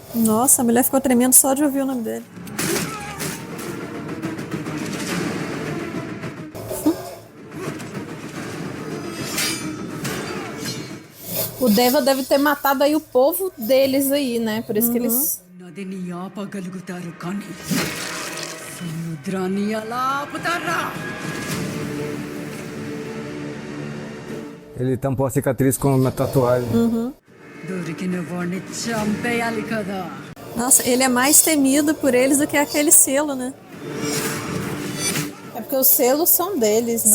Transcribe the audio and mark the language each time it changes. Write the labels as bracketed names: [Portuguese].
[Portuguese] Nossa, a mulher ficou tremendo só de ouvir o nome dele. O Deva deve ter matado aí o povo deles aí, né? Por isso que eles... [Telugu] నదిని ఆపగలుగుతారు కానీ సముద్రాన్ని ఎలా ఆపుతారా [Portuguese] Ele tampou a cicatriz com uma tatuagem. [Telugu] దొరికిన వాడిని చంపేయాలి కదా [Portuguese] Nossa, ele é mais temido por eles do que aquele selo, né? É porque os selos são deles, né?